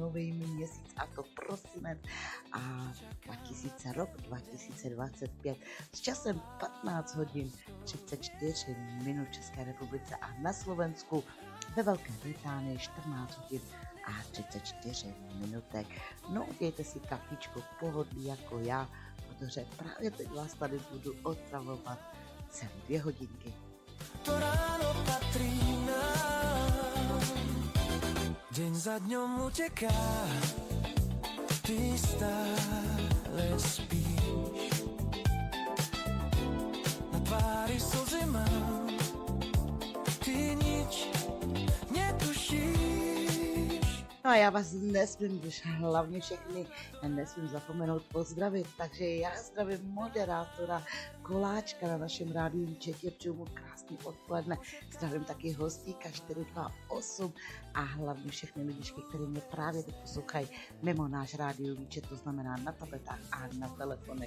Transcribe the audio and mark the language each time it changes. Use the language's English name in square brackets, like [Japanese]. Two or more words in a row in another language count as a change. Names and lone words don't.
[Czech] nový měsíc, a to prosinec a rok 2025 s časem 15 hodin 34 minut České republice a na Slovensku, ve Velké Británii 14 hodin a 34 minutek. No, dějte si kafičko v pohodlí jako já, protože právě teď vás tady budu otravovat celé 2 hodinky. [Slovak] To ráno patrí nám, deň za dňom uteká, ty stále spíš, na tvári slzy mám, ty nič netušíš. [Czech] No a já vás nesmím, když hlavně všechny nesmím zapomenout pozdravit, takže já zdravím moderátora Koláčka na našem rádiu Četě, přeju mu krásný odpoledne, zdravím taky hostíka 428 a hlavně všechny lidičky, které mě právě teď poslouchají mimo náš rádiu výčet, to znamená na tabletách a na telefonech.